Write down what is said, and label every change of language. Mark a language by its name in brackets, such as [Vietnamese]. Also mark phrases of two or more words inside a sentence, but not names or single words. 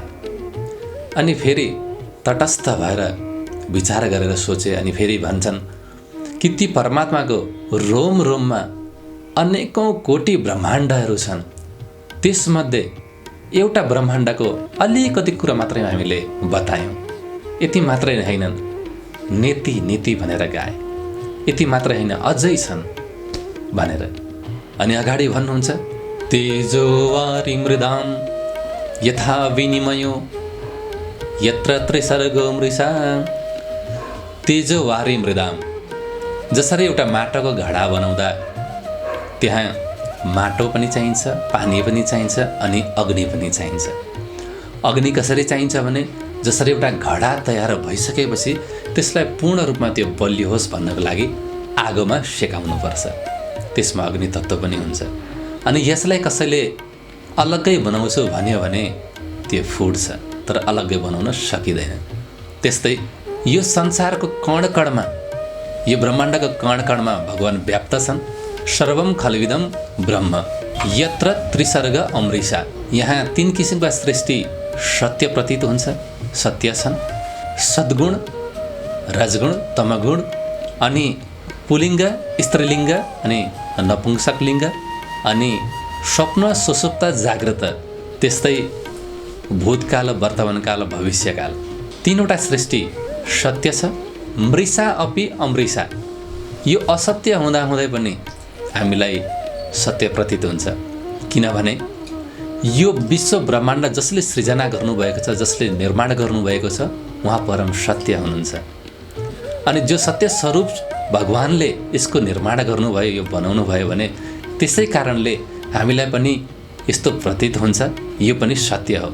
[Nepali] अनि फेरि तटस्थ भएर विचार गरेर सोचे अनि फेरि भन्छन् कि ती परमात्माको रोम रोममा अनेकौं कोटि ब्रह्माण्डहरू छन्। त्यसमध्ये एउटा ब्रह्माण्डको अलिकति कुरा मात्रै हामीले बतायौँ। यति मात्रै हैनन्, [Sanskrit] नेति नेति [Nepali] भनेर गाए। यति मात्रै हैन, अझै छन् भनेर। अनि अगाडि भन्नुहुन्छ, [Sanskrit] तेजो वारि मृदाम यथा विनिमयो यत्र त्रिसर्गो मृषा तेजो वारी मृदाम। [Nepali] जसरी एउटा माटोको घडा बनाउँदा त्यहाँ माटो पनि चाहिन्छ, पानी पनि चाहिन्छ अनि अग्नि पनि चाहिन्छ। अग्नि कसरी चाहिन्छ भने जसरी एउटा घडा तयार भइसकेपछि त्यसलाई पूर्ण रूपमा त्यो बलियोस् भन्नको लागि आगोमा सेकाउनुपर्छ, त्यसमा अग्नि तत्त्व पनि हुन्छ। अनि यसलाई कसैले अलग्गै बनाउँछु भन्यो भने त्यो फुट्छ, तर अलग्गै बनाउन सकिँदैन। त्यस्तै यो संसारको कणकणमा, यो ब्रह्माण्डको कणकणमा भगवान व्याप्त छन्। [Sanskrit] सर्वम खलविदम ब्रह्म यत्र त्रिसर्ग अमृषा। [Nepali] यहाँ 3 किसिमका सृष्टि सत्य प्रतीत हुन्छ, सत्य छन्। सद्गुण, रजगुण, तमगुण अनि पुलिङ्ग, स्त्रीलिङ्ग अनि नपुंसकलिङ्ग अनि स्वप्न, सुसुप्त, जागृत, त्यस्तै भूतकाल, वर्तमानकाल, भविष्यकाल। 3वटा सृष्टि सत्य छ। [Sanskrit] मृषा अपि अमृषा, [Nepali] यो असत्य हुँदाहुँदै पनि हामीलाई सत्य प्रतीत हुन्छ। किनभने यो विश्व ब्रह्माण्ड जसले सृजना गर्नुभएको छ, जसले निर्माण गर्नुभएको छ, उहाँ परम सत्य हुनुहुन्छ। अनि जो सत्य स्वरूप भगवानले यसको निर्माण गर्नुभयो, यो बनाउनु भयो भने त्यसै कारणले हामीलाई पनि यस्तो प्रतीत हुन्छ, यो पनि सत्य हो।